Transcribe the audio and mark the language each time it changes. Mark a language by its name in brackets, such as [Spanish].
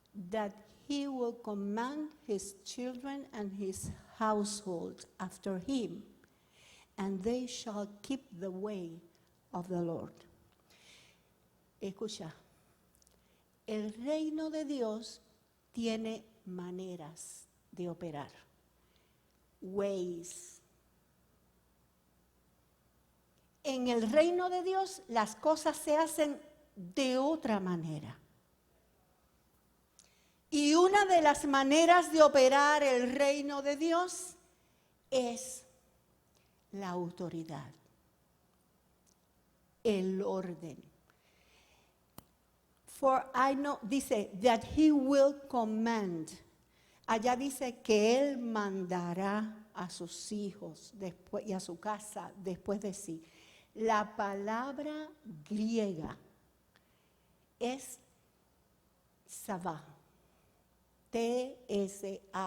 [English] That he will command his children and his household after him, and they shall keep the way of the Lord. [Spanish] Escucha, el reino de Dios tiene maneras de operar, ways. En el reino de Dios las cosas se hacen de otra manera. Y una de las maneras de operar el reino de Dios es la autoridad, el orden. [English] For I know, dice, that he will command. [Spanish] Allá dice que él mandará a sus hijos después, y a su casa después de sí. La palabra griega es Savah. T-S-A-W-A-H-I.